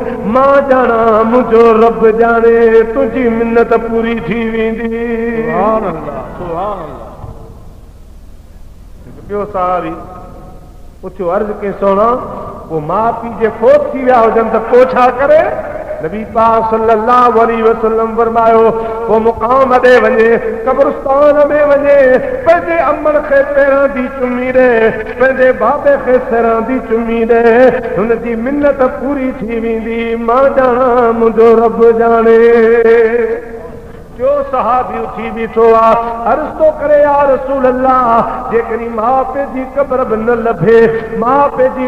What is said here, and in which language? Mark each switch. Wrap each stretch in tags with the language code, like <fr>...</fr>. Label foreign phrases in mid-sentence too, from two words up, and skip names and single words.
<sd>मां ॼाणा मुंहिंजो रब ॼाणे, तुंहिंजी मिन्नत पूरी थी वेंदी।</sd> <ar>سبحان الله، سبحان الله.</ar> <sd>ॿियो साहबी पुछियो, अर्ज़ के सोना, पोइ माउ पीउ जे फोत थी विया हुजनि त पोइ छा करे? नबी पाक</sd> <ar>صلى الله عليه وسلم</ar> <sd>फरमायो, वो मुकाम दे वञे कब्रिस्तान में वञे पंहिंजे अमल खे पेरां दी चुमी ॾे पंहिंजे बाबे खे सिरां दी चुमी ॾे हुन जी मिन्नत पूरी थी वेंदी मां ॼाणा मुंहिंजो रब जाने जो सहाबी उठी बीठो आहे अर्ज़ तो करे</sd> <ar>يا رسول الله</ar> <sd>जेकॾहिं माउ पीउ जी क़ब्र बि न लभे माउ पीउ जी</sd>